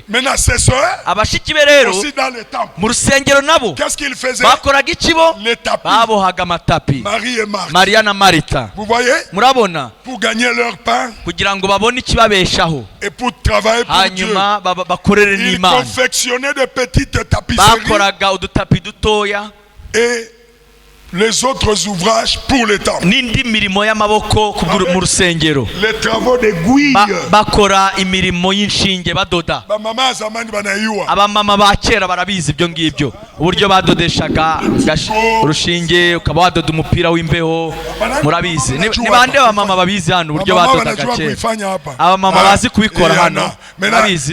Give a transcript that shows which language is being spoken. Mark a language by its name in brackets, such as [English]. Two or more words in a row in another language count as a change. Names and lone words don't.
[Kinyarwanda] Abashiki be rero mu rusengero nabo bakoraga iki? Bo babohaga amatapi. Maria na Marita, murabona, kugira ngo babone ikibabeshaho hanyuma bakorere n'Imana. [French] De petites tapisseries et les autres ouvrages pour le temple. Les travaux d'aiguille. [Kinyarwanda] Bakora imirimo y'inshinge badoda. Abamama ba kera barabizi ibyo ngibyo, uburyo badodeshaga urushinge ukaba wadoda umupira w'imbeho. Murabizi ni bande abamama babizi hano uburyo badodaga kera? Abamama bazi kubikora hano, murabizi.